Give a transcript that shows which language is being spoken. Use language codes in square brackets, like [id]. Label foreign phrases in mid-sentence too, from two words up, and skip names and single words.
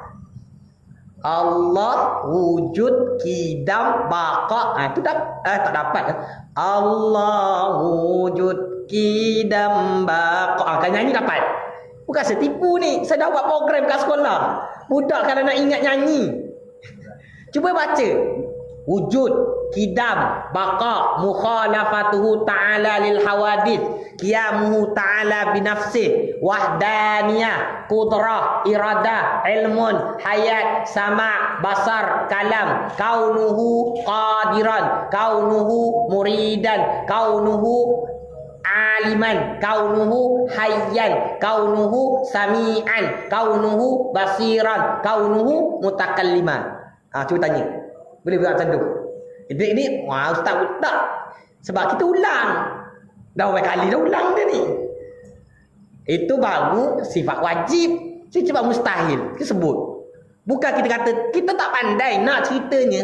[ms] Allah wujud kidam baqa, itu tak dapat. Allah wujud kidam baqa, kan nyanyi dapat. Bukan saya tipu ni, saya dah buat program kat sekolah. Budak kalau nak ingat nyanyi, cuba baca wujud kidam, [ar] بقاء، مخالفته تعالى للحوادث، قيامه تعالى بنفسه، وحدانية، قدرة، إرادة، علم، حياة، سمع، بصر، كلام، كونه قادرا، كونه مريدا، كونه عالما، كونه حيا، كونه سميعا، كونه بصيرا، كونه متكلما. [ms] Cuba tanya. Boleh buat macam tu? Ini ustaz tak. Sebab kita ulang. Dah berapa kali dah ulang dia ni. Itu baru sifat wajib. Sifat mustahil kita sebut. Bukan kita kata kita tak pandai nak ceritanya.